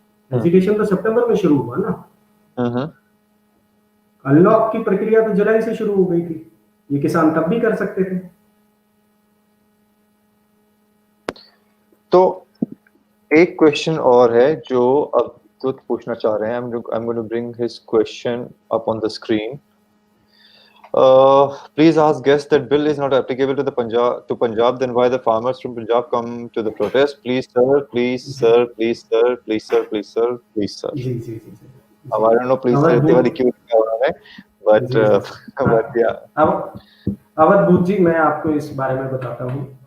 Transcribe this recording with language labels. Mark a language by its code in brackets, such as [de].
[hi] Education तो सितंबर में शुरू हुआ ना, अनलॉक की प्रक्रिया तो जुलाई से शुरू हो गई थी, ये किसान तब भी कर सकते थे। तो एक क्वेश्चन और है जो अब दूत पूछना चाह रहे हैं। [en] I'm going to bring his question up on the screen. Please ask guest that bill is not applicable to the Punjab, then why the farmers from Punjab come to the protest? Please sir, please sir, please sir, please sir, please sir, please sir. [hi] जी जी जी जी। अब [en] I don't know please sir [hi] इतनी वाली क्यों लिखा उन्होंने, [en] but yeah. [hi] अब अवध जी, मैं आपको इस बारे में बताता हूँ।